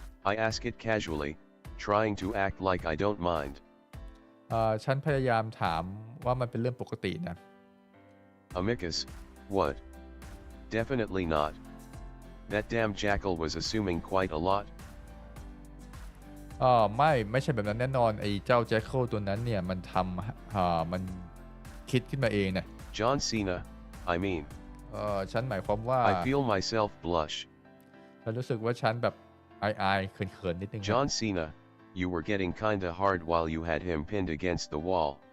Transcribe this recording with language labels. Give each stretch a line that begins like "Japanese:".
English: I ask it casually, trying to act like I don't mind.
Thai: ฉันพยายามถามว่ามันเป็นเรื่องปกตินะ
English: Amicus, what? Definitely not. That damn jackal was assuming quite a lot.
Thai: ไม่ใช่แบบนั้นแน่นอนไอ้เจ้าแจ็คเกิลตัวนั้นเนี่ยมันทำมันคิดขึ้นมาเองนะ
English: John Cena, I mean.
Thai: ฉันหมายความว่า
English: I feel myself blush.
Thai: ฉันรู้สึกว่าฉันแบบอายเขินนิดนึง
English: John Cena, you were getting kinda hard while you had him pinned against the wall.